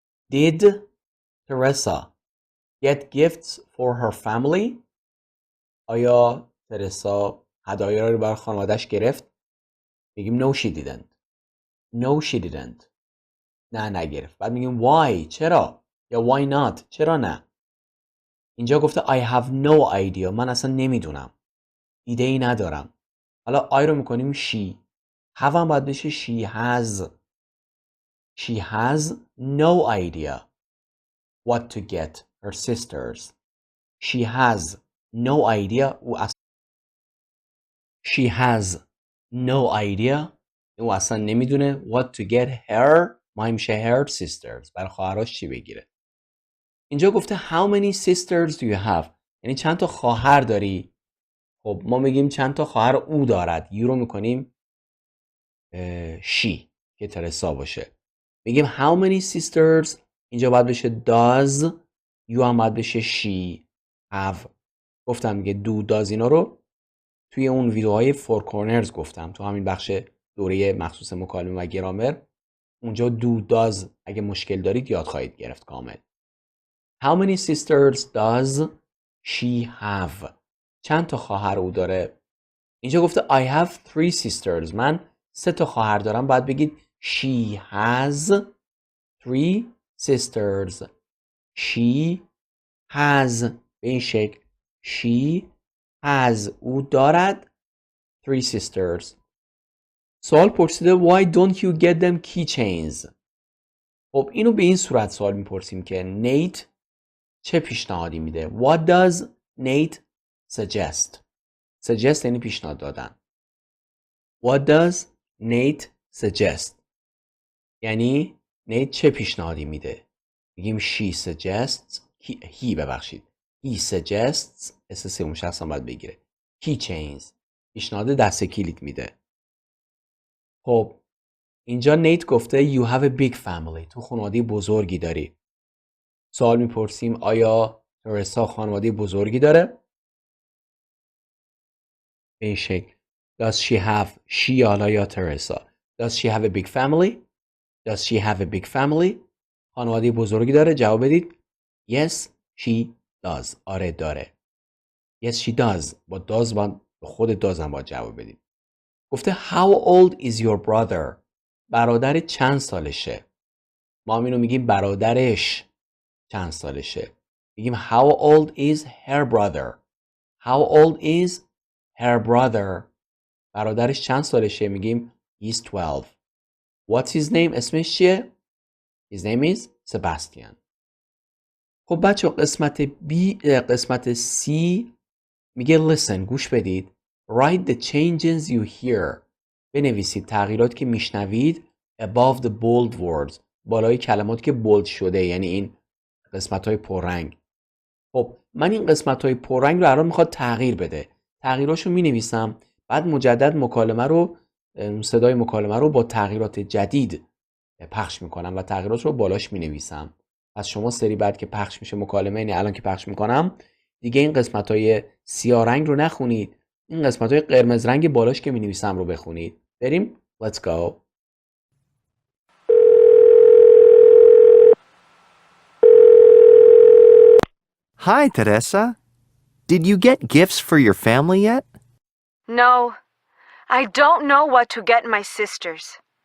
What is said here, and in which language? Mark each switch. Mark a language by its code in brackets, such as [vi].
[en] Did Teresa get gifts for her family [fa] آیا ترسا هدایا رو برای خانواده‌اش گرفت؟ میگیم [en] no she didn't [fa] نه نگرفت. بعد میگیم [en] why [fa] چرا یا [en] why not [fa] چرا نه. اینجا گفته [en] I have no idea [fa] من اصلا نمیدونم ایده ای ندارم. حالا [en] I [fa] رو میکنیم [en] she have [fa] هم باید بشه [en] she has no idea what to get her sisters. She has no idea. She has no idea. [fa] او اصلا نمیدونه [en] what to get her. [fa] ما میشه [en] her sisters. [fa] برای خواهرش چی بگیره. اینجا گفته [en] how many sisters do you have. [fa] یعنی چند تا خواهر داری. خب ما میگیم چند تا خواهر او دارد. you رو میکنیم she که ترسا باشه. میگیم [en] how many sisters. [fa] اینجا باید بشه does. you هم باید بشه she have. گفتم میگه do does اینا رو توی اون ویدیوهای فور کورنرز گفتم. تو همین بخش دوره مخصوص مکالمه و گرامر اونجا do does اگه مشکل دارید یاد خواهید گرفت کامل. [en] How many sisters does she have. [fa] چند تا خواهر او داره. اینجا گفته [en] I have 3 sisters. [fa] من 3 تا خواهر دارم. باید بگید [en] she has 3 sisters. she has [fa] به این شکل [en] she has [fa] او دارد [en] 3 sisters. [fa] سوال پرسیده [en] why don't you get them keychains. [fa] خب اینو به این صورت سوال میپرسیم که نیت چه پیشنهادی میده. [en] What does Nate suggest. [fa] suggest یعنی پیشنهاد دادن. [en] What does Nate suggest. [fa] یعنی نیت چه پیشنهادی میده. میگیم [en] she suggests. [fa] he ببخشید. [en] he suggests [fa] اس سوم شخص هم باید بگیره. keychains پیشنهاد دست کلید میده. خب اینجا نیت گفته [en] you have a big family. [fa] تو خانواده بزرگی داری. سوال میپرسیم آیا ترسا خانواده بزرگی داره؟ به این شکل [en] Does she have she [fa] حالا یا ترسا [en] Does she have a big family? Does she have a big family? [fa] خانواده بزرگی داره؟ جواب بدید [en] Yes she does. [fa] آره داره. [en] Yes she does. [fa] با does به خود does هم باید جواب بدید. گفته [en] How old is your brother? [fa] برادر چند سالشه؟ ما هم اینو میگیم برادرش چند سالشه. میگیم [en] How old is her brother? How old is her brother? [fa] برادرش چند سالشه؟ میگیم [en] He's 12. What's his name? [fa] اسمش چیه؟ [en] His name is Sebastian. [fa] خب بچه قسمت C میگه [en] listen [fa] گوش بدید. [en] Write the changes you hear. [fa] بنویسید تغییرات که میشنوید [en] above the bold words. [fa] بالای کلمات که بولد شده یعنی این قسمت های پررنگ. خب من این قسمت های پررنگ رو الان میخواد تغییر بده. تغییراشو مینویسم بعد مجدد مکالمه رو صدای مکالمه رو با تغییرات جدید پخش میکنم و تغییرات رو بالاش مینویسم. پس شما سری بعد که پخش میشه مکالمه یعنی الان که پخش میکنم دیگه این قسمت های سیاه رنگ رو نخونید. این قسمت های قرمز رنگ بالاش که مینویسم رو بخونید. بریم [en] Let's go. Hi, Teresa. Did you get gifts for your family yet? No, I don't know what to get my sisters.